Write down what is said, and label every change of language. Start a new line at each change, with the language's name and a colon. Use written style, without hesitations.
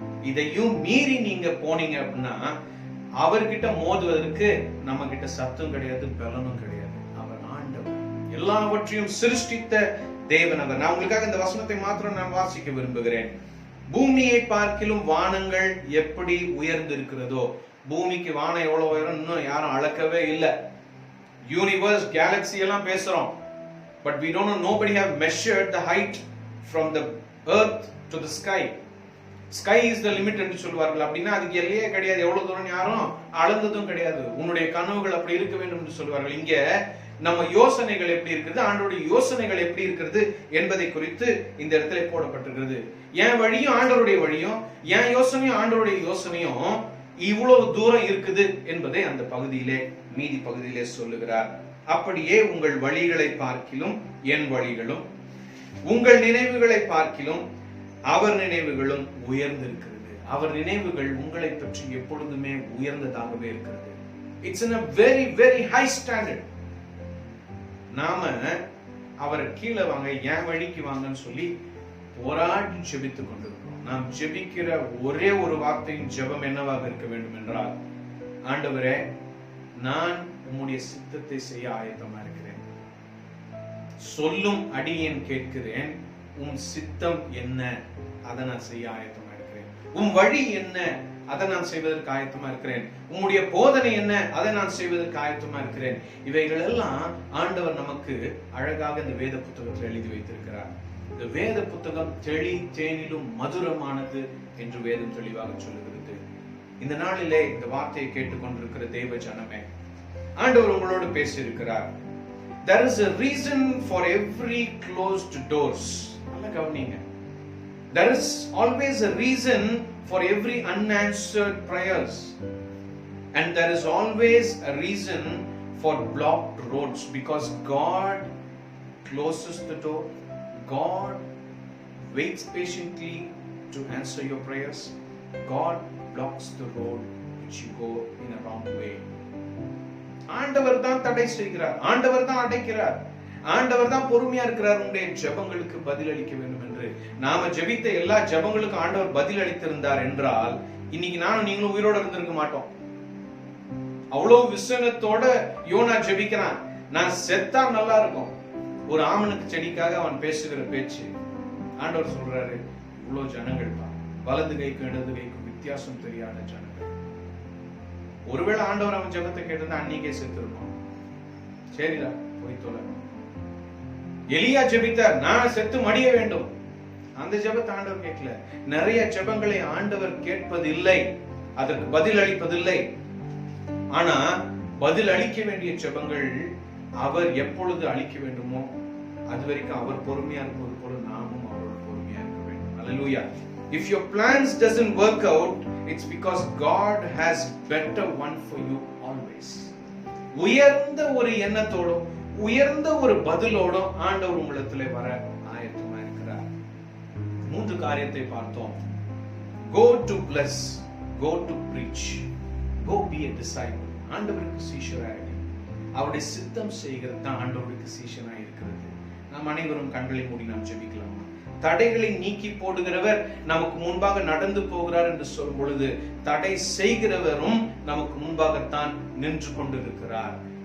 Tamil: இதையும் மீறி நீங்க போனீங்க அப்படின்னா அவர்கிட்ட மோதுவதற்கு நம்ம கிட்ட சத்தும் கிடையாது, பலனும் கிடையாது. அவர் ஆண்டவர், எல்லாவற்றையும் சிருஷ்டித்த தேவன் அவர். நான் உங்களுக்காக இந்த வசனத்தை மாத்திரம் நான் வாசிக்க விரும்புகிறேன். பூமியை பார்க்கிலும் வானங்கள் எப்படி உயர்ந்து இருக்கிறதோ, பூமிக்கு வானம் எவ்வளவு உயரம் இன்னும் யாரும் அளக்கவே இல்லை.
English: universe, galaxy
Tamil: எல்லாம் பேசுறோம்,
English: but we don't know, nobody have measured the height from the earth to the sky. Sky is the limit
Tamil: என்று சொல்வார்கள். அப்படின்னா அதுக்கு எல்லையே கிடையாது, எவ்வளவு தூரம் யாரும் அளந்ததும் கிடையாது. உன்னுடைய கனவுகள் அப்படி இருக்க வேண்டும் என்று சொல்வார்கள். இங்க நம்ம யோசனைகள் எப்படி இருக்கிறது, ஆண்டவருடைய யோசனைகள் எப்படி இருக்கிறது என்பதை குறித்து இந்த இடத்துல போடப்பட்டிருக்கிறது. என் வழியும் ஆண்டவருடைய வழியும், என் யோசனையும் ஆண்டவருடைய யோசனையும் இவ்வளவு தூரம் இருக்குது என்பதை அந்த பகுதியிலே, மீதி பகுதியிலே சொல்லுகிறார். அப்படியே உங்கள் வழிகளை பார்க்கிலும் என் வழிகளும், உங்கள் நினைவுகளை பார்க்கிலும் அவர் நினைவுகளும் உயர்ந்திருக்கிறது. அவர் நினைவுகள் உங்களை பற்றி எப்பொழுதுமே உயர்ந்ததாகவே இருக்கிறது.
English: It's in a very very high standard.
Tamil: நாம அவரை கீழே வாங்க, என் வழிக்கு வாங்கன்னு சொல்லி போராடி ஜெபித்துக் கொண்டிருக்கிறோம். நாம் ஜெபிக்கிற ஒரே ஒரு வார்த்தையின் ஜெபம் என்னவாக இருக்க வேண்டும் என்றால், ஆண்டவரே, நான் உம்முடைய சித்தத்தை செய்ய ஆயத்தமா இருக்கிறேன், சொல்லும் அடியேன் கேட்கிறேன், உம் சித்தம் என்ன, அதை நான் செய்ய ஆயத்தமா இருக்கிறேன். உம் வழி என்ன, அதை நான் செய்வதற்கு ஆயத்தமா இருக்கிறேன். உம்முடைய போதனை என்ன, அதை நான் செய்வதற்கு ஆயத்தமா இருக்கிறேன். இவைகள் எல்லாம் ஆண்டவர் நமக்கு அழகாக இந்த வேத புத்தகத்தில் எழுதி வைத்திருக்கிறார். இந்த வேத புத்தகம் தெளி தேனிலும் மதுரமானது என்று வேதம் தெளிவாக சொல்லுகிறது. இந்த நாளிலே இந்த வார்த்தையை கேட்டுக்கொண்டிருக்கிற தேவ ஜனமே, ஆண்டவர் உங்களோடு பேசியிருக்கிறார்.
English: There is a reason for every closed doors.
Tamil: நல்லா கவனிங்க.
English: There is always a reason for every unanswered prayers, and there is always a reason for blocked roads, because God closes the door, God waits patiently to answer your prayers, God blocks the road which you go in a wrong way.
Tamil: ஆண்டவர் தான் தடை செய்கிறார், ஆண்டவர் தான் அடைக்கிறார், ஆண்டவர் தான் பொறுமையா இருக்கிறார் உங்களுடைய ஜெபங்களுக்கு பதில் அளிக்க வேண்டும் என்று. நாம ஜெபித்த எல்லா ஜெபங்களுக்கும் ஆண்டவர் பதில் அளித்திருந்தார் என்றால் இன்னைக்கு நானும் நீங்களும் உயிரோட இருந்திருக்க மாட்டோம். அவ்வளவு விசனத்தோட யோனா ஜெபிக்கிறான், நான் செத்தா நல்லா இருக்கும். ஒரு ஆமனுக்கு செடிக்காக அவன் பேசுகிற பேச்சு. ஆண்டவர் சொல்றாரு, இவ்வளவு ஜனங்கள் தான், வலது கைக்கும் இடது கைக்கும் வித்தியாசம் தெரியாத ஜனங்கள். ஒருவேளை ஆண்டவர் அவன் ஜெபத்தை கேட்டிருந்தா அன்னைக்கே செத்து இருப்பான். சரிடா, போய் தொலை. எலியா ஜெபித்தார், நான் செத்து மடிய வேண்டும். அந்த ஜெபத்தை ஆண்டவர் கேட்கல. நிறைய ஜெபங்களை ஆண்டவர் கேட்பதில்லை, அதற்கு பதில் அளிப்பதில்லை. ஆனா பதில் அளிக்க வேண்டிய ஜெபங்கள் அவர் எப்பொழுது அளிக்க வேண்டுமோ அது வரைக்கும் அவர் பொறுமையா இருப்பது போல நாமும் அவரோட பொறுமையா இருக்க வேண்டும்.
English: Hallelujah. If your plans doesn't work out, it's because God has better one for you always.
Tamil: உயர்ந்த ஒரு எண்ணத்தோடும் உயர்ந்த ஒரு பதிலோடும் ஆண்டவர் உங்களிடத்திலே வர ஆயத்தமா இருக்கிறார். 3 காரியத்தை பார்த்தோம்.
English: Go to bless, go to preach, go be a disciple.
Tamil: ஆண்டவருக்கு சீஷராக அவருடைய சித்தம் செய்கிறது தான் ஆண்டவருக்கு சீஷனா இருக்கிறது. நாம் அனைவரும் கண்களை மூடி நாம் ஜெபிக்கலாம். தடைகளை நீக்கி போடுகிறவர் நமக்கு முன்பாக நடந்து போகிறார் என்று சொல்லும் பொழுது தடை செய்கிறவரும் நமக்கு முன்பாகத்தான் நின்று கொண்டிருக்கிறார்.